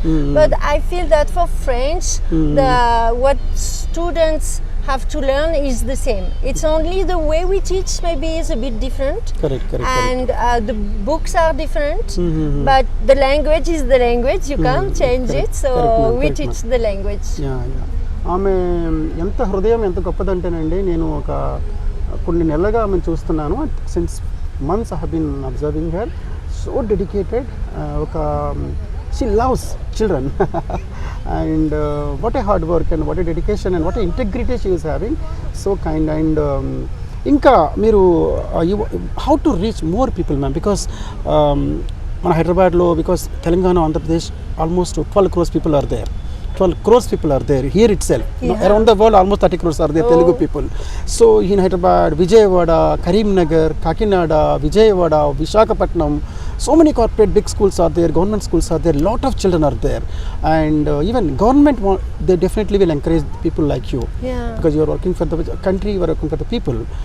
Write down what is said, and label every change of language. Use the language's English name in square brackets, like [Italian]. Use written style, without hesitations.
[English] But I feel that for French, what students have to learn is the same. It's only the way we teach maybe is a bit different. Correct. And the books are different. But the language is the language. You can't change it. So we teach the language. [Telugu] ఆమె ఎంత హృదయం ఎంత గొప్పదంటేనండి, నేను ఒక కొన్ని నెలలుగా ఆమెను చూస్తున్నాను. [English] Since months I have been observing her. So dedicated. ఒక she loves children and what a hard work and what a dedication and what a integrity she is having. So kind. And [Telugu] ఇంకా మీరు [English] How to reach more people ma'am? Because [Telugu] మన హైదరాబాద్లో, [English] Because Telangana, Andhra Pradesh, almost 12 crores people are there. 12 crores people are there here itself. Around the world almost 30 crores are there, Telugu people. So in Hyderabad, Vijayawada, Karimnagar, Kakinada, Vijayawada, Visakhapatnam, so many corporate big schools are there, government schools are there, lot of children are there. And even government they definitely will encourage people like you, because you are working for the country, you are working for the people.